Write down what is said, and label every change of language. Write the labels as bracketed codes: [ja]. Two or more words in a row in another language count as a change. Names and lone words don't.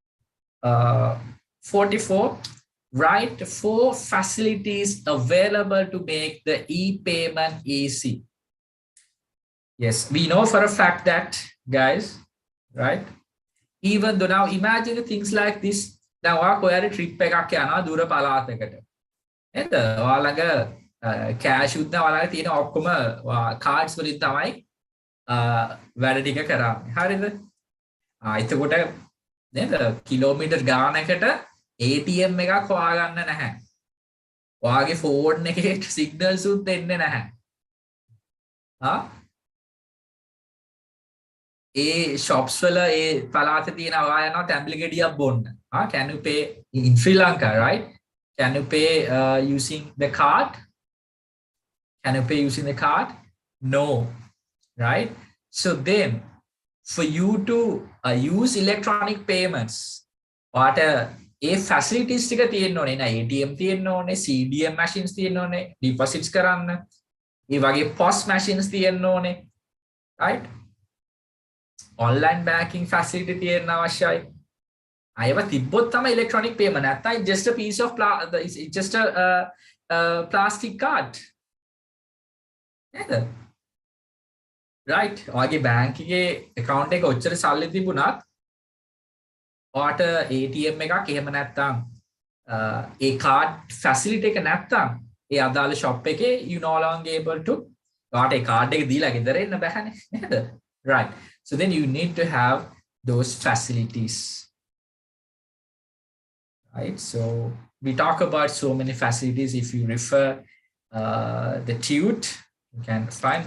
[en] 44, write 4 facilities available to make the e-payment easy. Yes, we know for a fact that, guys, right? Even though now imagine things like this. Now, [si] ඔයා trip එකක් යනවා දුර පළාතකට. නේද? ඔයාලඟ cash උත් නැහැ ඔයාලඟ තියෙන ඔක්කොම cards වලින් තමයි වැඩ ටික කරන්නේ. හරිද? එතකොට නේද? කිලෝමීටර් ගානකට ATM එකක් හොයාගන්න නැහැ. ඔයාගේ phone එකේ signals උත් දෙන්නේ නැහැ. shops වල පළාත තියෙන ඔයා යනවා තැඹිලි ගෙඩියක් බොන්න. [en] Can you pay in Sri Lanka, right? Can you pay using the card? Can you pay using the card? No, right? So then for you to use electronic payments, what facilities [si] ටික තියෙන්න ඕනේ නේ. ATM තියෙන්න ඕනේ, [en] CDM machines [si] තියෙන්න ඕනේ, deposits කරන්න. ඒ වගේ [en] POS machines [si] තියෙන්න ඕනේ, right? [en] Online banking facility [si] තියෙන්න අවශ්‍යයි. අයව තිබ්බොත් තමයි [en] electronic payment. නැත්නම් just a piece of it's just a plastic card. [si] නේද? right. ඔයාගේ bank එකේ account එක ඔච්චර සල්ලි තිබුණත් ඔයාට ATM එකක් එහෙම නැත්නම් ඒ [en] card facility [si] එක නැත්නම් ඒ අදාළ shop එකේ [en] you no longer able to [si] ඔයාට ඒ card එක දීලා ගෙදර එන්න බෑනේ නේද? [en] right. So then you need to have those facilities. Right, so we talk about so many facilities. If you refer the TUTE, you can find.